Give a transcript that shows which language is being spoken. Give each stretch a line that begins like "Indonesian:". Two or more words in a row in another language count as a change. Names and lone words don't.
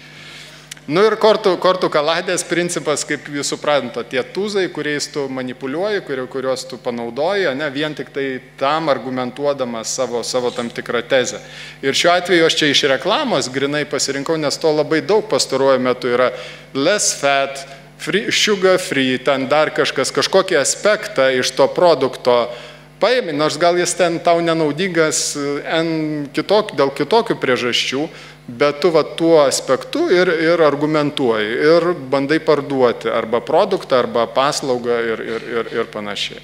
Lithuanian: Nu ir kortų kaladės principas, kaip jūs suprantate, tie tūzai, kuriais tu manipuliuoji, kuriuos tu panaudoji, ne, vien tik tai tam argumentuodamas savo tam tikrą tezę. Ir šiuo atveju aš čia iš reklamos grinai pasirinkau, nes to labai daug pastaruoju metu yra
English: less fat, sugar free,
Lithuanian: ten dar kažkokį aspektą iš to produkto paėmė, nors gal jis ten tau nenaudingas dėl kitokių priežasčių, bet tu tuo aspektu ir argumentuoji, ir bandai parduoti arba produktą, arba paslaugą ir panašiai.